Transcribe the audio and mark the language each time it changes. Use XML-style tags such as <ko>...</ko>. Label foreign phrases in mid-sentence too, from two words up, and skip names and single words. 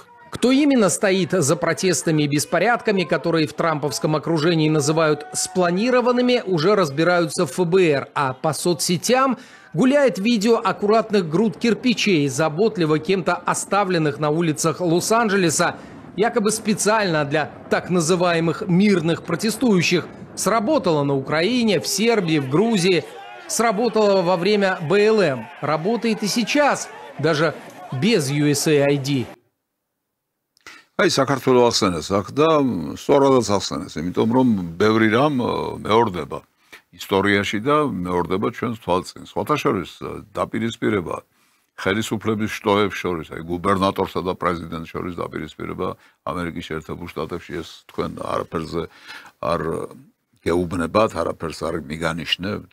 <ru>Кто именно стоит за протестами и беспорядками, которые в трамповском окружении называют спланированными, уже разбираются в ФБР, а по соцсетям гуляет видео аккуратных груд кирпичей, заботливо кем-то оставленных на улицах Лос-Анджелеса, якобы специально для так называемых мирных протестующих. Сработало на Украине, в Сербии, в Грузии, сработало во время БЛМ, работает и сейчас, даже без USAID.</ru> <ka>აი საქართველოს ახსენეს აქ და სწორადაც ახსენეს, იმიტომ რომ ბევრი რამ მეორდება ისტორიაში და მეორდება ჩვენს თვალწინ. სხვათა შორის დაპირისპირება ხელისუფლების შტოებს შორის, აი გუბერნატორსა და პრეზიდენტს შორის დაპირისპირება ამერიკის შეერთებულ შტატებში, ეს თქვენ არაფერზე არ გეუბნებათ, არაფერს არ მიგანიშნებთ.</ka>